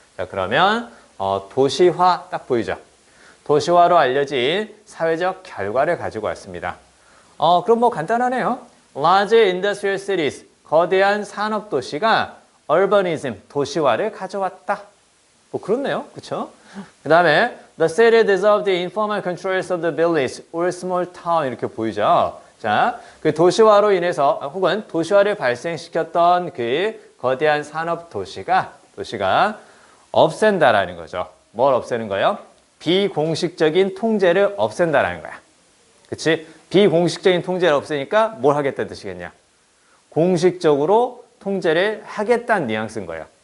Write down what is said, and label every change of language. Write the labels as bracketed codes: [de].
[ko] 자, 그러면 도시화 딱 보이죠? 도시화로 알려진 사회적 결과를 가지고 왔습니다. 그럼 간단하네요. [en] Large industrial cities, [ko] 거대한 산업도시가 urbanism, 도시화를 가져왔다. 그렇네요. 그쵸? [en] 그 다음에 the city dissolved the informal controls of the village or small town [ko] 이렇게 보이죠? 자, 그 도시화로 인해서 혹은 도시화를 발생시켰던 그 거대한 산업 도시가 없앤다라는 거죠. 뭘 없애는 거예요? 비공식적인 통제를 없앤다라는 거야. 그치? 비공식적인 통제를 없애니까 뭘 하겠다는 뜻이겠냐? 공식적으로 통제를 하겠다는 뉘앙스인 거예요.